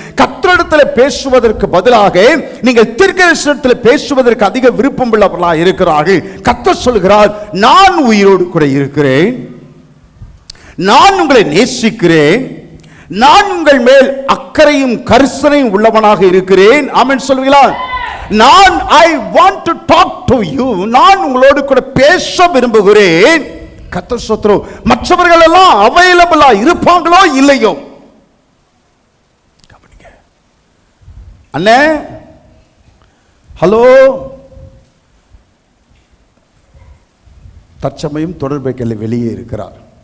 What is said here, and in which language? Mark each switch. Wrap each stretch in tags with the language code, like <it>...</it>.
<ta>கர்த்தரிடத்தில் பேசுவதற்கு பதிலாக நீங்கள் தீர்க்கதரிசியிடத்தில் பேசுவதற்கு அதிக விருப்பம் உள்ளவர்களாக இருக்கிறார்கள். கர்த்தர் சொல்கிறார், நான் உயிரோடு கூட இருக்கிறேன், நான் உங்களை நேசிக்கிறேன், நான் உங்கள் மேல் அக்கறையும் கரிசனையும் உள்ளவனாக இருக்கிறேன். ஆமென் சொல்வீங்களா? நான்</ta> <en>I want to talk to you.</en> <ta>நான் உங்களோடு கூட பேச விரும்புகிறேன். கர்த்தர் ஸ்தோத்திரம். மற்றவர்கள் எல்லாம் அவைலபிளா இருப்பாங்களோ இல்லையோ, கவனிங்க. அண்ணே, ஹலோ, தற்சமயம் தொடர்பைகளில் வெளியே இருக்கிறார்.</ta>